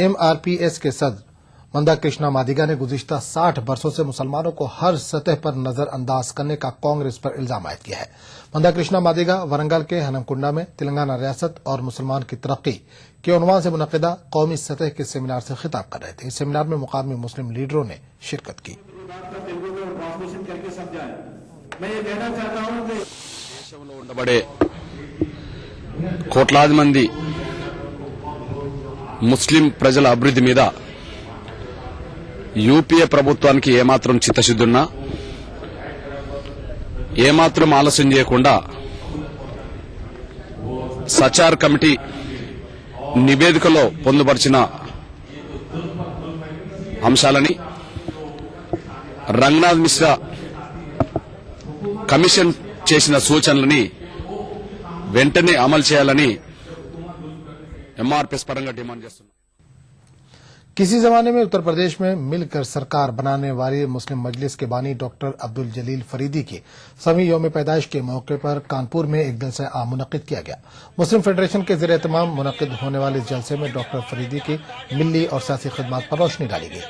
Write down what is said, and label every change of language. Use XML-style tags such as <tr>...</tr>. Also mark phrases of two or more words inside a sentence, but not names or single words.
<ur>MRPS کے صدر مندا کرشنا مادیگا نے گزشتہ 60 برسوں سے مسلمانوں کو ہر سطح پر نظر انداز کرنے کا کانگریس پر الزام عائد کیا ہے۔ مندا کرشنا مادیگا ورنگل کے ہنمکنڈا میں تلنگانہ ریاست اور مسلمان کی ترقی کے عنوان سے منعقدہ قومی سطح کے سیمینار سے خطاب کر رہے تھے۔ اس سیمینار میں مقامی مسلم لیڈروں نے شرکت کی۔</ur> <te>ఉండబడే కోట్లాది మంది ముస్లిం ప్రజల అభివృద్ధి మీద యూపీఏ ప్రభుత్వానికి ఏమాత్రం చిత్తశుద్ధున్నా ఏమాత్రం ఆలస్యం చేయకుండా సచార్ కమిటీ నివేదికలో పొందుపరిచిన అంశాలని రంగనాథ్ మిశ్రా కమిషన్ చేసిన సూచనలని వెంటనే అమలు చేయాలని ఎంఆర్పీఎస్ పరంగా డిమాండ్ చేస్తున్నారు.</te> <ur>کسی زمانے میں اتر پردیش میں مل کر سرکار بنانے والی مسلم مجلس کے بانی ڈاکٹر عبد الجلیل فریدی کی سویں یوم پیدائش کے موقع پر کانپور میں ایک جلسہ عام منعقد کیا گیا. مسلم فیڈریشن کے زیر اہتمام منعقد ہونے والے اس جلسے میں ڈاکٹر فریدی کی ملی اور سیاسی خدمت پر روشنی ڈالی گئی.</ur>